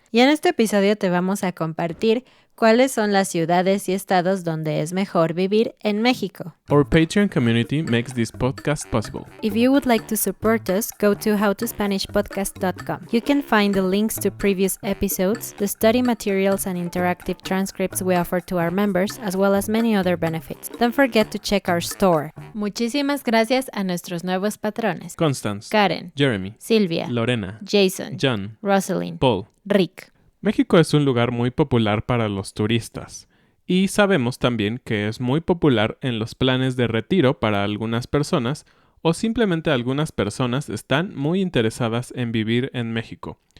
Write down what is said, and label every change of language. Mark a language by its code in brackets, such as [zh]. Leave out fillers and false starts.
[es] Y en este episodio te vamos a compartir cuáles son las ciudades y estados donde es mejor vivir en México. [en] Our Patreon community makes this podcast possible. If you would like to support us, go to howtospanishpodcast.com. You can find the links to previous episodes, the study materials and interactive transcripts we offer to our members, as well as many other benefits. Don't forget to check our store. [es] Muchísimas gracias a nuestros nuevos patrones: Constance, Karen, Jeremy, Silvia, Lorena, Jason, John, Rosalind, Paul. Rick. México es un lugar muy popular para los turistas. Y sabemos también que es muy popular en los planes de retiro para algunas personas o simplemente algunas personas están muy interesadas en vivir en México.